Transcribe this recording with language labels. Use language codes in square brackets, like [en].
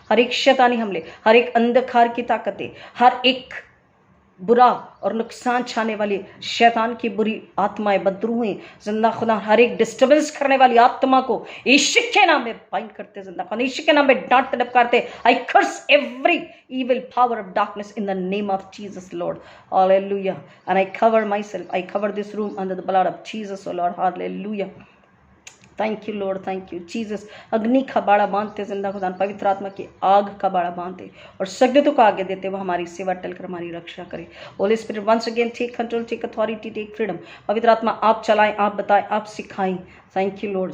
[hi] हर एक शैतानी हमले, हर एक अंधकार की ताकतें, हर एक बुरा और नुकसान छाने वाली शैतान की बुरी आत्माएं, बदरूहें जिंदा खुदा, हर एक डिस्टर्बेंस करने वाली आत्मा को यीशु के नाम में बाइंड करते जिंदा खुदा, यीशु के नाम में डांट तड़प करते. [en] I curse every evil power of darkness in the name of Jesus, Lord. Hallelujah. And I cover myself, I cover this room under the blood of Jesus, oh Lord. Hallelujah. Thank you Lord. Thank you Jesus. [hi] अग्नि का बाड़ा बांधते जिंदा खुदा, पवित्र आत्मा की आग का बाड़ा बांधते और सजदों को आगे देते वो हमारी सेवा टलकर हमारी रक्षा करे. [en] Holy Spirit once again take control, take authority, take freedom. [hi] पवित्र आत्मा आप चलाएं, आप बताएं, आप सिखाएं. [en] Thank you Lord.